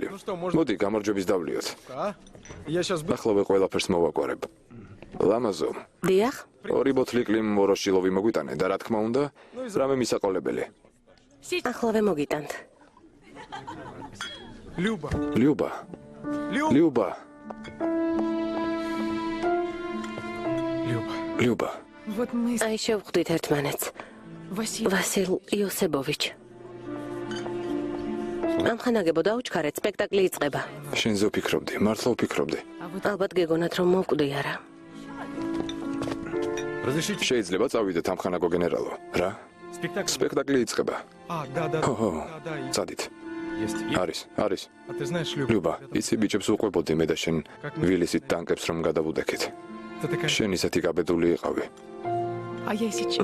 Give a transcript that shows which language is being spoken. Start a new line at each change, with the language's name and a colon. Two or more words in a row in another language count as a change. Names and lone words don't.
Georgian: მოდი გამარჯვების დავლიოთ. ახლავე ყველაფერს მოვაგვარებ. ლამაზო. დიახ. 2 ბოთლი კლიმ ვოროშილოვი მოგვიტანე და რა თქმა უნდა, რამე მისაყოლებელი. ახლავე მოგიტანთ. ლიუბა.
Russian: Вот мы с
Georgian: აი შევხვდით ერთმანეთს. ვასილ იოსებოვიჩ. ამხანაგებო დაუჩქარეთ, სპექტაკლი იწყება. შენზე ვფიქრობდი, მართლა ვფიქრობდი. ალბათ გეგონათ რომ მოვკვდი არა. შეიძლება წავიდეთ ამხანაგო გენერალო. რა? სპექტაკლი იწყება. ხო, წადით. არის. ლიუბა, იცი ბიჭებს უყვებოდი მე და შენ ვილისით ტანკებს რომ გადავუდექით. შენ ისეთი გაბედული იყავი.
Russian: А я сейчас.